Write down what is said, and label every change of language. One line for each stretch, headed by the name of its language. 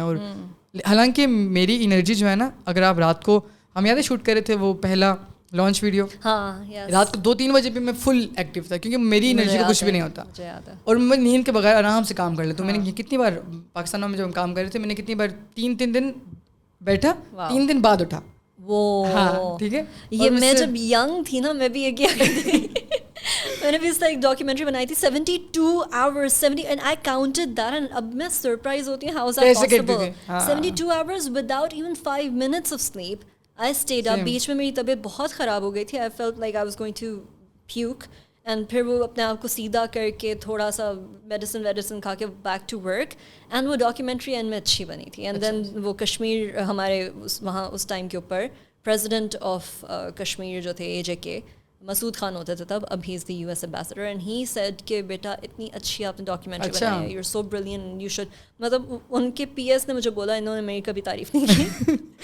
Urdu: اور حالانکہ میری انرجی جو ہے نا, اگر آپ رات کو, ہم یاد ہے شوٹ کر رہے تھے وہ پہلا لانچ ویڈیو, رات کو 2-3 بجے پہ میں فل ایکٹیو تھا, کیونکہ میری انرجی کا کچھ بھی نہیں ہوتا, اور میں نیند کے بغیر آرام سے کام کر لیتا ہوں. میں نے کتنی بار پاکستان میں جب ہم کام کر رہے تھے, میں نے کتنی بار 3 دن بیٹھا, 3 دن بعد اٹھا. وہ ٹھیک ہے, یہ میں جب ینگ تھی نا, میں بھی یہ کیا کرتی تھی, میں نے بھی اس طرح ایک ڈاکیومنٹری بنائی تھی
English: 72 hours 70 and I counted that, and
Urdu: اب میں سرپرائز ہوتی ہوں
English: how is that possible. 72 hours without even 5 minutes of sleep. I stayed up.
Urdu: بیچ میں میری طبیعت بہت خراب ہو گئی تھی,
English: I felt like I was going to puke, and
Urdu: پھر وہ اپنے آپ کو سیدھا کر کے تھوڑا سا میڈیسن کھا کے بیک ٹو ورک, اینڈ وہ ڈاکیومنٹری اینڈ میں اچھی بنی تھی. اینڈ دین وہ کشمیر ہمارے وہاں اس ٹائم کے اوپر پریزیڈنٹ آف کشمیر جو تھے AJK مسعود خان ہوتے تھے تب,
English: اب he is the US ambassador, and he said
Urdu: کہ بیٹا اتنی اچھی آپ نے ڈاکیومنٹری بنائی ہے,
English: You are so brilliant, you should.
Urdu: مطلب ان کے PS نے مجھے بولا, انہوں نے میری کبھی تعریف نہیں کی.